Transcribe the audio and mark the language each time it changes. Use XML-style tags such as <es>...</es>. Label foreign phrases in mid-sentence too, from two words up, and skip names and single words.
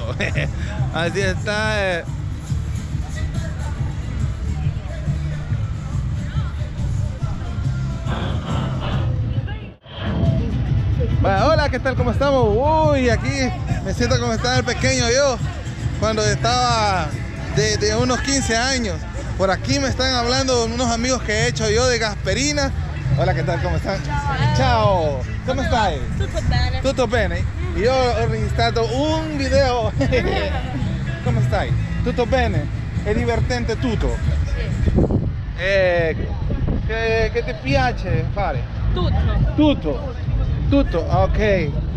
<es>Así está. Bueno, hola, ¿qué tal? ¿Cómo estamos? Uy, aquí me siento como estaba el pequeño yo cuando estaba de unos 15 años. Por aquí me están hablando unos amigos que he hecho yo de Gasperina. Hola, ¿qué tal? ¿Cómo están? Ciao.</es> <it>¿Cómo stai? Tutto bene. Tutto bene? Io ho registrato un video. Come stai? Tutto bene? È divertente tutto? Che ti piace fare? Tutto. Tutto? Tutto, ok.</it>